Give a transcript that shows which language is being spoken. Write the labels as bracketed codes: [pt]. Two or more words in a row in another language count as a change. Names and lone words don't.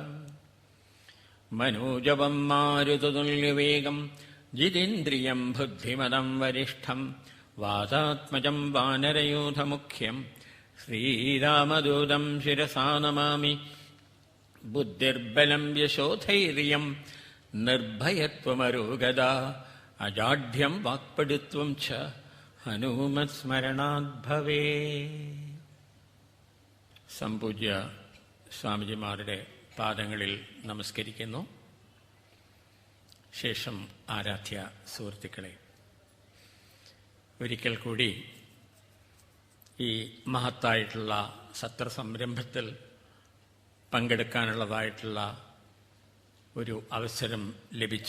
[sa] मनोजवं मारुततुल्यवेगं जितेन्द्रियं बुद्धिमतं वरिष्ठं वातात्मजं वानरयूथमुख्यं श्रीरामदूतं शिरसा नमामि। बुद्धिर्बलं यशोधैर्यं निर्भयत्वमरोगदा अजाढ्यं वाक्पटुत्वं च हनुमत्स्मरणात् भवेत्. [ml] സംപൂജ്യ സ്വാമിജിമാരുടെ പാദങ്ങളിൽ നമസ്കരിക്കുന്നു. ശേഷം ആരാധ്യ സുഹൃത്തുക്കളെ, ഒരിക്കൽ കൂടി ഈ മഹത്തായിട്ടുള്ള സത്രസംരംഭത്തിൽ പങ്കെടുക്കാനുള്ളതായിട്ടുള്ള ഒരു അവസരം ലഭിച്ചു.